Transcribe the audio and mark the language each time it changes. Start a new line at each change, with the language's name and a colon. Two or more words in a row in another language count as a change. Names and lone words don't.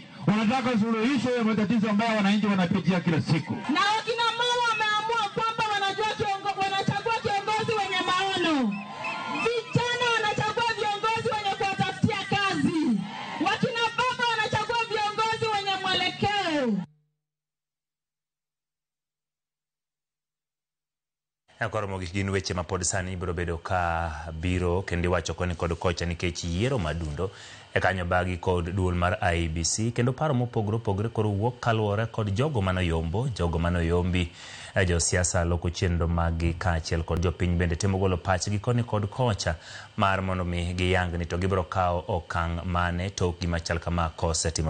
Swahili: Wanataka suluhisho ya matatizo ambayo wananchi wanapitia kila siku. Na wakina mama wameamua kwamba wanachagua kiongozi wenye maono. Vijana wanachagua viongozi wenye kuwatafutia kazi. Wakina baba wanachagua viongozi wenye mwelekeo.
Luo (Kenya and Tanzania): Koromogi gin weche ma pod sani biro bedo ka biro kendo wacho koni kod kocha nikech yiero madundo e kanyo bagi kod duol mar IEBC kendo paro mopogore koro wuok kaluwore kod jogo manoyombi jo siasa loko chenro magi kaachiel kod jopiny bende temo golo pachgi koni kod kocha mar mondo mi giyang ni to gibiro kawo okang' mane tok gima chal kama kosetimore.